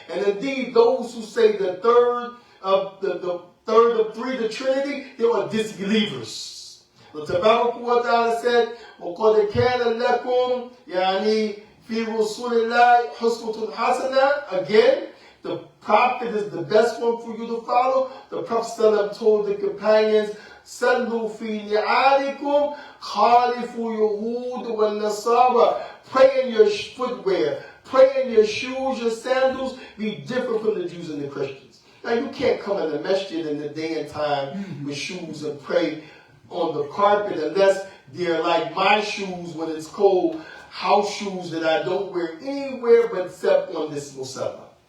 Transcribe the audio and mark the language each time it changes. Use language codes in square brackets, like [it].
[en] And indeed, those who say the third of three, the Trinity, they are disbelievers. The Tabarak wa Ta'ala said, [ar] وَقَدْ كَانَ لَكُمْ يعني فِي رُسُولِ اللَّهِ حُسْوَةٌ حَسَنَةٌ. [en] Again, the Prophet is the best one for you to follow. The Prophet told the companions, [ar] صَلُّوا فِي نِعَالِكُمْ خَالِفُوا يَهُودُ وَالنَّصَارَى. [en] Pray in your footwear, pray in your shoes, your sandals, be different from the Jews and the Christians. Now you can't come in the masjid in the day and time with shoes and pray on the carpet unless they're like my shoes when it's cold, house shoes that I don't wear anywhere but except on this musalla.